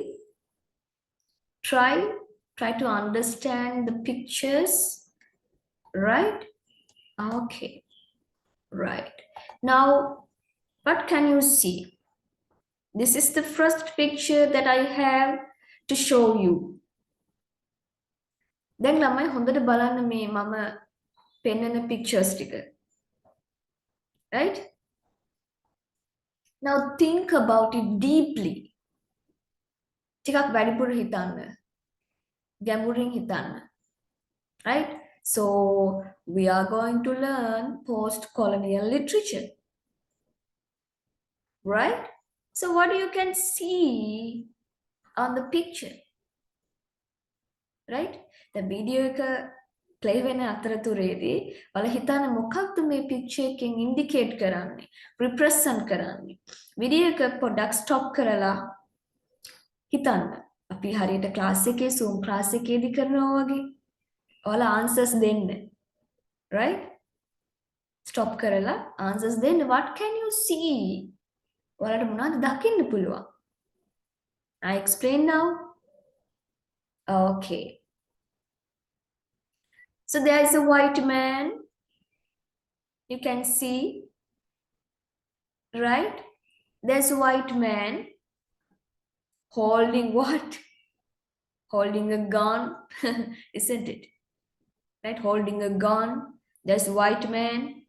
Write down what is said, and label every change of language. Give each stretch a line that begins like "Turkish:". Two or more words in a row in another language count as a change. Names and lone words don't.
English: Try to understand the pictures, right? Okay, right. Now, what can you see? This is the first picture that I have to show you.
Sinhala: දැන් ළමයි හොඳට බලන්න මේ මම පෙන්නන pictures ටික.
English: Right? Now think about it deeply.
Sinhala: ටිකක් වැඩිපුර හිතන්න. ගැඹුරින් හිතන්න.
English: Right? So we are going to learn post-colonial literature. Right? So what you can see on the picture? Right? The video
Sinhala: එක ප්ලේ වෙන අතරතුරේදී ඔයාලා හිතන්න මොකක්ද මේ පික්චර් එකෙන් ඉන්ඩිකේට් කරන්නේ රිප්‍රසන්ට් කරන්නේ වීඩියෝ එක පොඩ්ඩක් ස්ටොප් කරලා හිතන්න අපි හරියට ක්ලාස් එකේ Zoom ක්ලාස් එකේදී කරනවා වගේ ඔයාලා ආන්සර්ස් දෙන්න
English: right stop
Sinhala: කරලා answers දෙන්න
English: what can you see
Sinhala: ඔයාලට මොනවද දකින්න පුළුවන්
English: I explain now okay so there is a white man you can see right there's a white man holding what holding a gun isn't it right holding a gun there's a white man